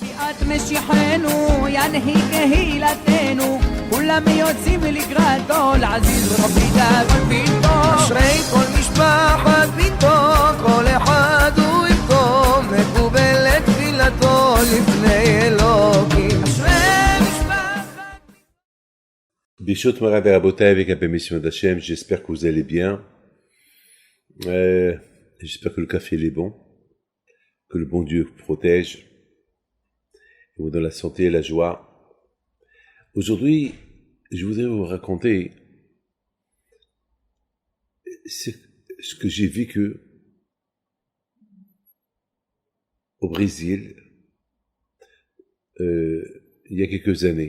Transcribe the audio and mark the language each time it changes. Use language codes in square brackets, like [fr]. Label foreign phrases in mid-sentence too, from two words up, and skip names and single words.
[he] אשרי כל משפחת ביתו, כל אחד הוא יבכו, מקובלת תפילתו לפני אלוקים. אשרי משפחת... [fr] Bishot Marav et Rabotai, avec la permission d'Hachem, j'espère que vous allez bien. J'espère que le café est bon, que le bon Dieu vous protège, et vous donne la santé et la joie. Aujourd'hui, je voudrais vous raconter ce que j'ai vécu au Brésil il y a quelques années.